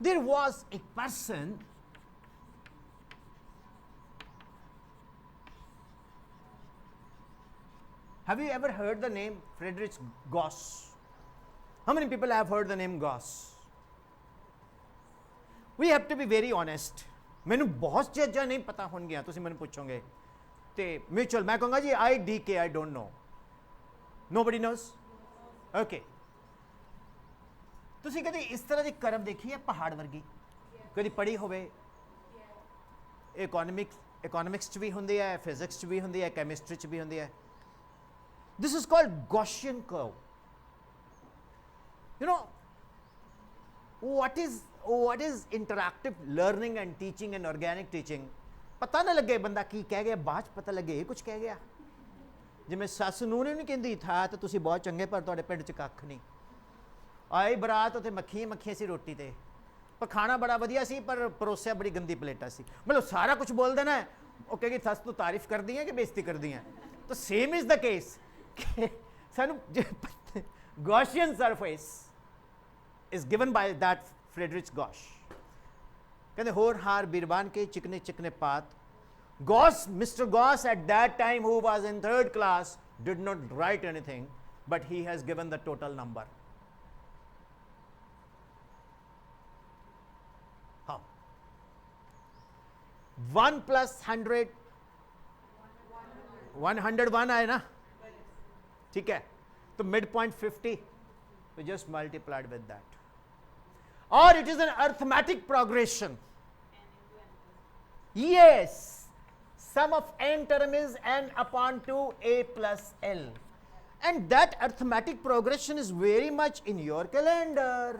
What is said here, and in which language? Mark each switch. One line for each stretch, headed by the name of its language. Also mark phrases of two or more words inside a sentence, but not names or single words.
English: There was a person have you ever heard the name Friedrich Gauss? How many people have heard the name Gauss? We have to be very honest.
Punjabi: ਮੈਨੂੰ ਬਹੁਤ ਚੀਜ਼ਾਂ ਨਹੀਂ ਪਤਾ ਹੋਣਗੀਆਂ ਤੁਸੀਂ ਮੈਨੂੰ ਪੁੱਛੋਗੇ ਤੇ ਮਿਊਚੁਅਲ ਮੈਂ ਕਹਾਂਗਾ ਜੀ
English: IDK I don't know. Nobody knows?
Punjabi: Okay. ਤੁਸੀਂ ਕਦੇ ਇਸ ਤਰ੍ਹਾਂ ਦੀ ਕਰਵ ਦੇਖੀ ਹੈ ਪਹਾੜ ਵਰਗੀ ਕਦੀ ਪੜ੍ਹੀ ਹੋਵੇ ਇਕਨੋਮਿਕਸ ਚ ਵੀ ਹੁੰਦੀ ਹੈ ਫਿਜ਼ਿਕਸ ਚ ਵੀ ਹੁੰਦੀ ਹੈ ਕੈਮਿਸਟਰੀ ਚ ਵੀ ਹੁੰਦੀ ਹੈ
English: This is called Gaussian curve. You know, what is interactive learning and teaching and organic teaching?
Punjabi: ਪਤਾ ਨਾ ਲੱਗੇ ਬੰਦਾ ਕੀ ਕਹਿ ਗਿਆ ਬਾਅਦ 'ਚ ਪਤਾ ਲੱਗੇ ਇਹ ਕੁਝ ਕਹਿ ਗਿਆ ਜਿਵੇਂ ਸੱਸ ਨੂੰ ਨਹੀਂ ਕਹਿੰਦੀ ਥਾ ਤਾਂ ਤੁਸੀਂ ਬਹੁਤ ਚੰਗੇ ਪਰ ਤੁਹਾਡੇ ਪਿੰਡ 'ਚ ਕੱਖ ਨਹੀਂ ਆਈ ਬਰਾਤ ਉੱਥੇ ਮੱਖੀਆਂ ਸੀ ਰੋਟੀ ਤੇ ਪਰ ਖਾਣਾ ਬੜਾ ਵਧੀਆ ਸੀ ਪਰ ਪਰੋਸਿਆ ਬੜੀ ਗੰਦੀ ਪਲੇਟਾਂ ਸੀ ਮਤਲਬ ਸਾਰਾ ਕੁਝ ਬੋਲ ਦੇਣਾ ਹੈ ਉਹ ਕਹੇਗੀ ਸੱਸ ਤੂੰ ਤਾਰੀਫ ਕਰਦੀ ਹੈ ਕਿ ਬੇਇੱਜ਼ਤੀ ਕਰਦੀ ਹੈ ਤਾਂ
English: same is the case
Punjabi: ਸਾਨੂੰ
English: Gaussian surface is given by that Friedrich Gauss.
Punjabi: ਕਹਿੰਦੇ
Hindi: होर हार बिरबान के चिकने चिकने पात
Punjabi: Mr.
English: Gauss at that time who was in 3rd class did not write anything but he has given the total number. How? 1 plus 100 101
Hindi: आए ना ठीक है तो
English: mid point 50 we just multiplied with that or it is an arithmetic progression yes sum of n term is n upon 2a plus l and that arithmetic progression is very much in your calendar